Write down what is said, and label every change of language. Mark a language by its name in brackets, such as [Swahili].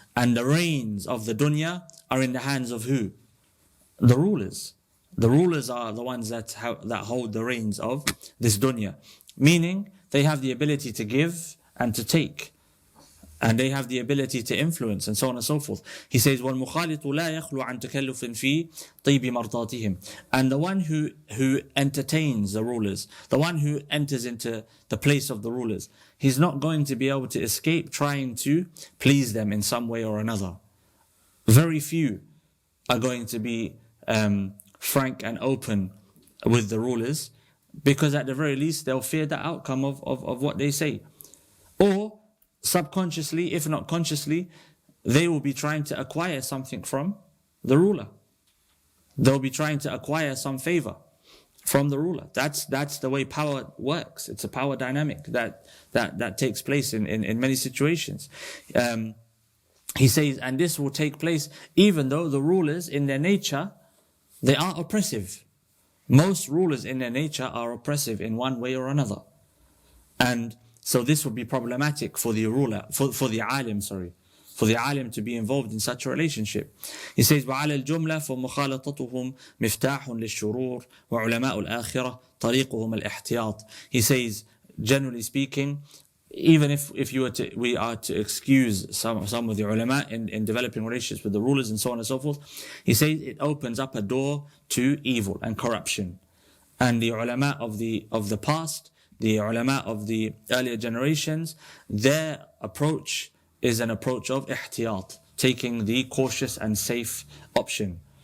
[English] And the reins of the dunya are in the hands of who? The rulers. The rulers are the ones that hold the reins of this dunya. Meaning, they have the ability to give and to take. And they have the ability to influence, and so on and so forth. He says, [Arabic] وَالْمُخَالِطُ لَا يَخْلُ عَنْ تَكَلُّفٍ فِي طِيبِ مَرْضَاتِهِمْ. [English] And the one who entertains the rulers, the one who enters into the place of the rulers, he's not going to be able to escape trying to please them in some way or another. Very few are going to be frank and open with the rulers, because at the very least they'll fear the outcome of what they say. Or subconsciously, if not consciously, they will be trying to acquire something from the ruler. They'll be trying to acquire some favor from the ruler. That's the way power works. It's a power dynamic that takes place in many situations. He says, and this will take place even though the rulers in their nature, they are oppressive. Most rulers in their nature are oppressive in one way or another. And so this would be problematic for the ruler, for the alim to be involved in such a relationship. He says, [Arabic] وَعَلَى الْجُمْلَةِ فَمُخَالَطَتُهُمْ مِفْتَاحٌ لِلشُّرُورِ وَعُلَمَاءُ الْآخِرَةِ طَرِيقُهُمْ الْإِحْتِياطِ. [English] He says, generally speaking, even if we are to excuse some of the ulama in developing relationships with the rulers and so on and so forth, he says it opens up a door to evil and corruption. And the ulama of the past, the ulama of the earlier generations, their approach is an approach of ihtiyat, taking the cautious and safe option.